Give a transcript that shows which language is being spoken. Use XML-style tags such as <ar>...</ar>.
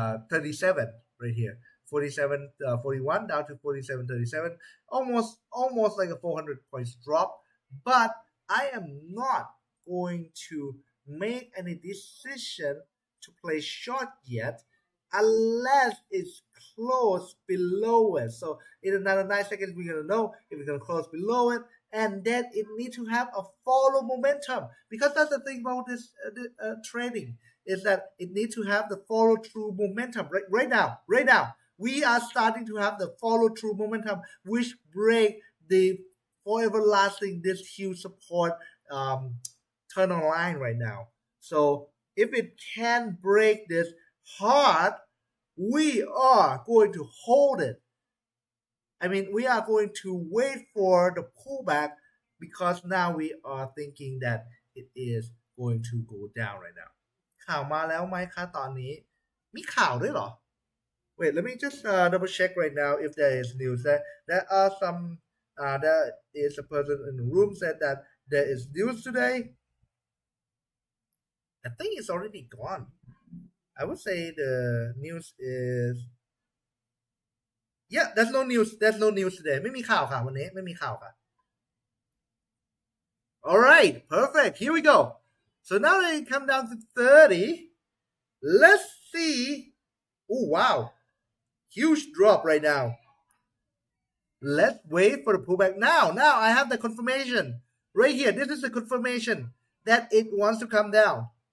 <en>37 right here 47 41 down to 47 37 almost like a 400 points drop but I am not going to make any decision to play short yet unless it's close below it. So in another 9 seconds, we're going to know if it's going to close below it. And then it needs to have a follow momentum. Because that's the thing about this trading, is that it needs to have the follow through momentum. Right now, we are starting to have the follow through momentum, which break the forever lasting, this huge support turn on line right now. So if it can break this hard, we are going to hold it. I mean, we are going to wait for the pullback because now we are thinking that it is going to go down right now.</en> <th>ข่าวมาแล้วไหมคะตอนนี้มีข่าวด้วยเหรอ</th> <en>Wait, let me just double check right now if there is news. There are some there is a person in the room said that there is news today. I think it's already gone. I would say the news is Yeah, there's no news. There's no news today.</en> <th>ไม่มีข่าวค่ะวันนี้ไม่มีข่าวค่ะ</th> <en>All right, perfect. Here we go. So now that it come down to 30, let's see. Oh wow, huge drop right now. Let's wait for the pullback now. Now I have the confirmation right here. This is the confirmation that it wants to come down.</en>